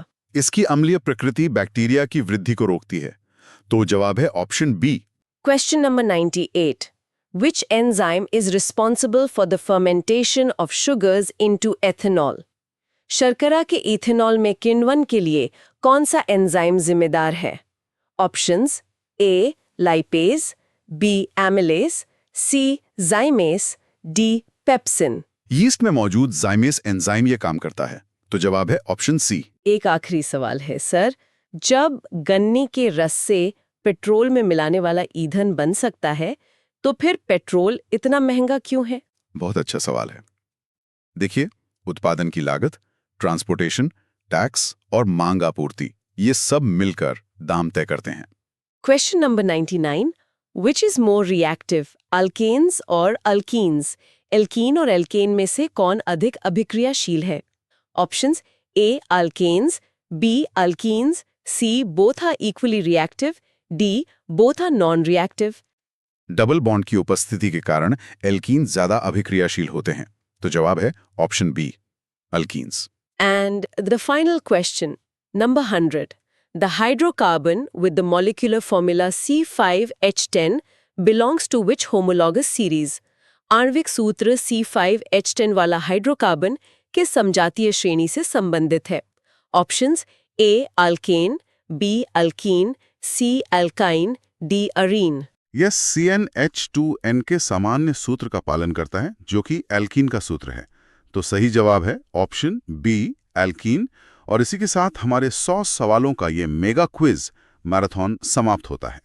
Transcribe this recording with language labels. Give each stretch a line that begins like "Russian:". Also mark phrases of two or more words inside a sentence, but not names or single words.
Hindi: इसकी अम्लीय प्रकृति बैक्टीरिया की वृद्धि को रोकती है, तो जवाब है
English: option B. Question number 98. Which enzyme is responsible for the fermentation of sugars into ethanol?
Hindi: शर्करा के इथेनॉल में किण्वन के लिए कौन सा एंजाइम जिम्मेदार है?
English: Options: A. Lipase, B. Amylase, C. Zymase, D. Pepsin.
Hindi: यीस्ट में मौजूद जाइमेस एंजाइम ये काम करता है, तो जवाब है
English: option C.
Hindi: एक आखिरी सवाल है सर, जब गन्ने के रस से पेट्रोल में मिलाने वाला ईंधन बन सकता है, तो फिर पेट्रोल इतना महंगा क्यों है? बहुत अच्छा सवाल है। देखिए, उत्पादन की लागत, ट्रांसपोर्टेशन, टैक्स और मांग आपूर्ति, ये सब मिलकर दाम तय करते हैं।
English: Question number 99. Which is more reactive, alkanes और alkenes?
Hindi: एल्कीन और एल्केन में से कौन अधिक अभिक्रियाशील है?
English: Options: A. Alkanes, B. Alkenes, C. Both are equally reactive, D. Both are non-reactive. double bond
Hindi: की उपस्थिति के कारण एल्कीन ज्यादा अभिक्रियाशील होते हैं, तो जवाब है
English: option B, alkenes. And the final question, number 100. The hydrocarbon with the molecular formula C5H10 belongs to which homologous series?
Hindi: आणविक सूत्र C5H10 वाला हाइड्रोकार्बन किस समजातीय श्रेणी से संबंधित है?
English: Options: A. Alkane, B. Alkene, C. Alkyne, D. Arene.
Hindi: यह CnH2n के सामान्य सूत्र का पालन करता है, जो कि एल्कीन का सूत्र है, तो सही जवाब है
English: option B, alkene.
Hindi: और इसी के साथ हमारे 100 सवालों का ये
English: mega quiz marathon
Hindi: समाप्त होता है।